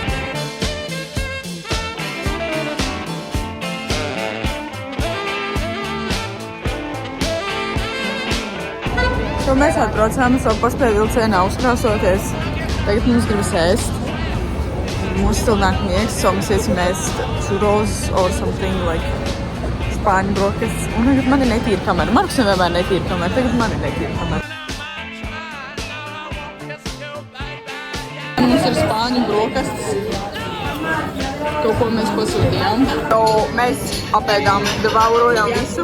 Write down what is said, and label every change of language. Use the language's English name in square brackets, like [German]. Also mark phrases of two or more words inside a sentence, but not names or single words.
[Latvian] So, mēs atbraucām savu paspēju vilcienā uzkrāsoties. Tagad mums gribas ēst. Mums still nāk miegs, so mēs iesim ēst [English] churros or something like [Latvian] spāņu brokastis. Un tagad man ir netīra kamera. Markusam vienmēr netīra kamera, tagad man ir netīra kamera. Mums ir spāņu brokastis. Kaut ko mēs pasūtījām. So, mēs apēdām, devaurojām visu.